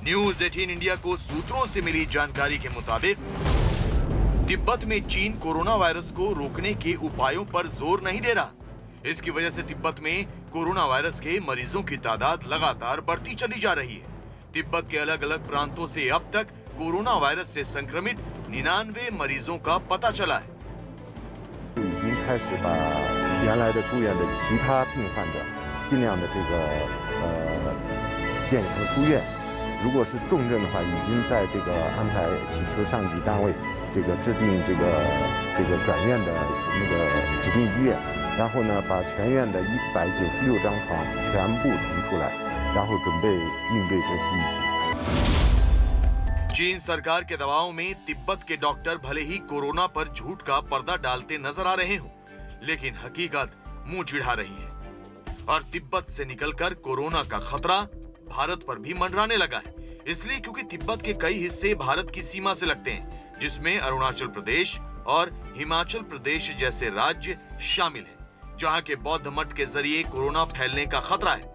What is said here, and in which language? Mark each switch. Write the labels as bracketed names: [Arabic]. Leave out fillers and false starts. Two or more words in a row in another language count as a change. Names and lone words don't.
[Hindi] न्यूज़ 18 इंडिया को सूत्रों से मिली जानकारी के मुताबिक तिब्बत में चीन कोरोना वायरस को रोकने के उपायों पर जोर नहीं दे रहा। इसकी वजह से तिब्बत में कोरोना वायरस के मरीजों की तादाद लगातार बढ़ती चली जा रही है। तिब्बत के अलग अलग प्रांतों से अब तक कोरोना वायरस से संक्रमित 99 मरीजों का पता चला है। [Chinese] 已经开始把原来的住院的其他病患者尽量的健康出院。如果是重症的话，已经在安排请求上级单位制定转院的指定医院，然后呢把全院的196张床全部腾出来，然后准备应对这次疫情。 [Hindi] चीन सरकार के दबाव में तिब्बत के डॉक्टर भले ही कोरोना पर झूठ का पर्दा डालते नजर आ रहे हों, लेकिन हकीकत मुंह चिढ़ा रही है। और तिब्बत से निकलकर कोरोना का खतरा भारत पर भी मंडराने लगा है। इसलिए क्योंकि तिब्बत के कई हिस्से भारत की सीमा से लगते हैं, जिसमें अरुणाचल प्रदेश और हिमाचल प्रदेश जैसे राज्य शामिल हैं, जहां के बौद्ध मठ के जरिए कोरोना फैलने का खतरा है।